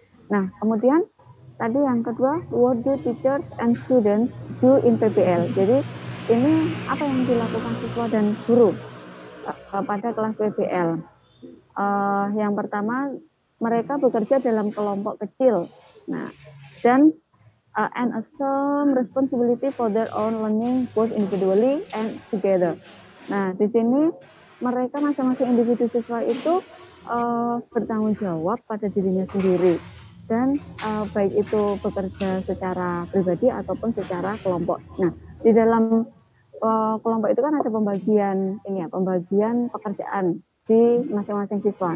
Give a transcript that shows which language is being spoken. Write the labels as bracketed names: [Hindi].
[Indonesian] Nah, kemudian tadi yang kedua, [English] what do teachers and students do in PBL? [Indonesian] Jadi ini apa yang dilakukan siswa dan guru pada kelas PBL. Yang pertama, mereka bekerja dalam kelompok kecil. Nah, dan [English] and assume responsibility for their own learning both individually and together. [Indonesian] Nah, di sini mereka masing-masing individu siswa itu bertanggung jawab pada dirinya sendiri dan baik itu bekerja secara pribadi ataupun secara kelompok. Nah, di dalam kelompok itu kan ada pembagian pekerjaan di masing-masing siswa.